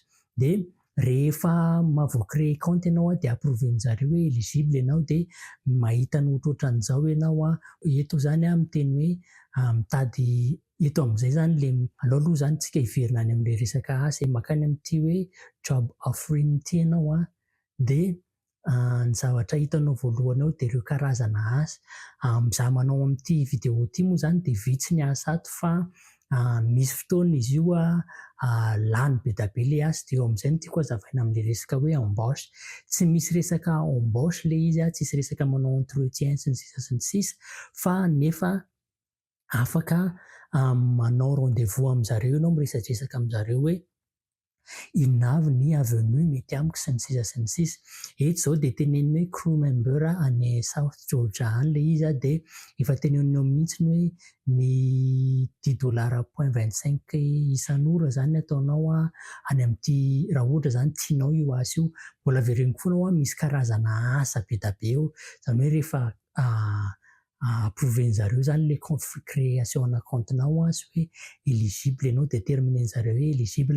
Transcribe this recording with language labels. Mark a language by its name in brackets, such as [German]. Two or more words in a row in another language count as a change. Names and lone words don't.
[Malagasy] Dia rehefa mahavoacréer compte ianao dia approven'zareo hoe éligible ianao dia mahita ny ohatrohatran'izao ianao eto zany miteny hoe mitady eto amin'izay zany le aleo aloha zany tsika hiverina any amin'ilay resaka asa makany amin'ity hoe [English] job offering [Malagasy] ity ianao dia ny zavatra hitanao voalohany ao dia ireo karazana asa. Mizaha manao amin'ity vidéo ity moa zany dia vitsy ny asa ato fa misy fotoana izy io lany be da be ilay asa dia eo amin'izay no tiako hazavaina amin'ilay resaka hoe embauche. Tsy misy resaka embauche ilay izy tsisy resaka manao entretien sy ny sisa fa nefa afaka manao rendez-vous amin'zareo ianao miresadresaka amin'zareo hoe inona avy ny avenue mety amiko sy ny sisa. Eto izao dia teneniny hoe [English] crew member [Malagasy] any South Georgia any ilay izy dia efa teneniny mihitsy hoe ny $10.25 isan'ora zany ataonao any amin'ity raha ohatra zany tianao io asa io. Mbola avereniko foana misy karazana asa be da be eo zany hoe rehefa approven'zareo zany le création na compte-nao sy hoe éligible ianao déterminen'zareo hoe éligible.